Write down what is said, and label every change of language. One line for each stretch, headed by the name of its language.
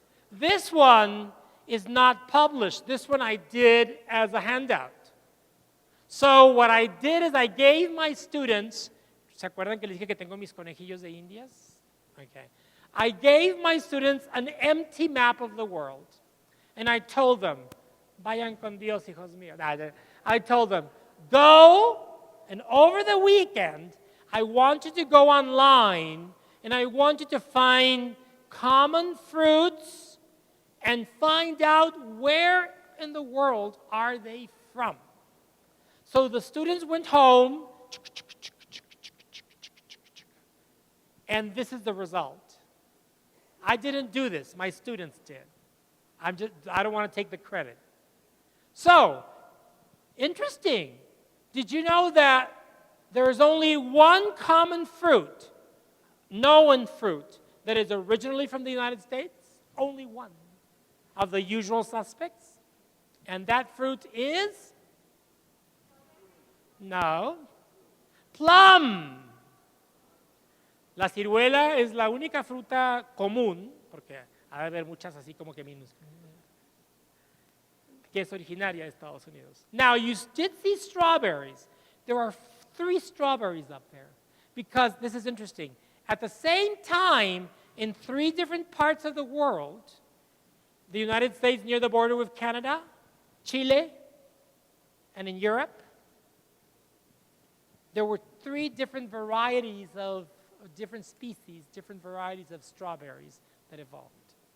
English: This one is not published. This one I did as a handout. So what I did is I gave my students,
Spanish: ¿se acuerdan que les dije que tengo mis conejillos de Indias? Okay.
English: I gave my students an empty map of the world. And I told them,
Spanish: vayan con Dios, hijos míos.
English: I told them, go, and over the weekend, I want you to go online, and I want you to find common fruits and find out where in the world are they from. So the students went home, and this is the result. I didn't do this, my students did. I don't want to take the credit. So, interesting. Did you know that there is only one common fruit, known fruit, that is originally from the United States? Only one of the usual suspects. And that fruit is? No. Plum.
Spanish: La ciruela es la única fruta común, porque ha de haber muchas así como que minúsculas, que es originaria de Estados Unidos.
English: Now, you did see strawberries. There are 3 strawberries up there, because this is interesting. At the same time, in 3 different parts of the world, the United States near the border with Canada, Chile, and in Europe, there were 3 different varieties of different species, different varieties of strawberries that evolved.